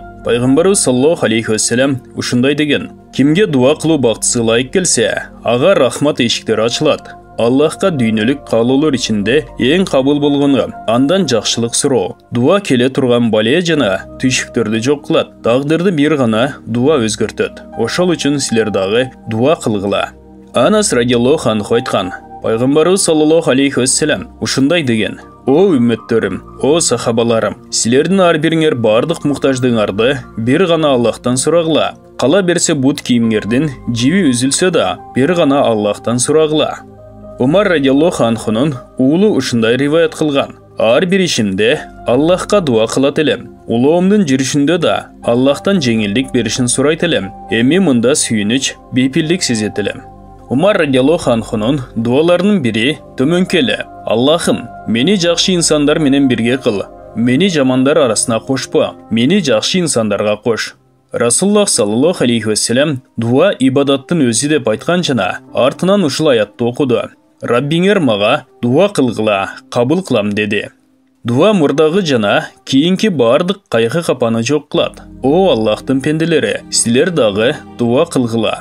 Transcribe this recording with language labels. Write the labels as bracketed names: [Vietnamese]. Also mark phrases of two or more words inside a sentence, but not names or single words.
[Kyrgyz] Пайгамбарыбыз саллаллаху алейхи вассалам ушундай деген: кимге дуа кылуу бактысы ылайык келсе, ага рахмат эшиктери ачылат. Аллахка дүйнөлүк каалоолор ичинде эң кабыл болгону андан жакшылык суроо. Дуа келе турган бале жана түйшүктөрдү жок кылат. Тагдырды бир гана дуа өзгөртөт. Ошол үчүн силер дагы дуа кылгыла. Анас радиаллаху анху айткан: Пайгамбарыбыз саллаллаху алейхи вассалам ушундай деген: О үммөттөрүм, о сахабаларым, силердин ар бириңер бардык муктаждыгыңарды бир гана Аллахтан сурагыла. Кала берсе бут кийимңердин жиби үзүлсө да бир гана Аллахтан сурагыла. Умар радиаллаху анхунун уулу ушундай риваят кылган: ар бир ишимде Аллахка дуа кылат элем. Улоомдун жүрүшүндө да Аллахтан жеңилдик беришин сурайт элем. Эми мында сүйүнүч, бейпилдик сезет элем. Умар радиаллаху анхунун дуаларынын бири төмөнкү эле: Аллахым, мени жакшы инсандар менен бирге кыл. Мени жамандар арасына кошпо. Мени жакшы инсандарга кош. Расулуллах саллаллаху алейхи вассалам дуа ибадаттын өзү деп айткан жана артынан ушул аятты окуду: Раббиңер мага дуа кылгыла, кабыл кылам деди. Дуа мурдагы жана кийинки бардык кайгы капаны жок кылат. О Аллахтын пенделери, силер дагы дуа кылгыла.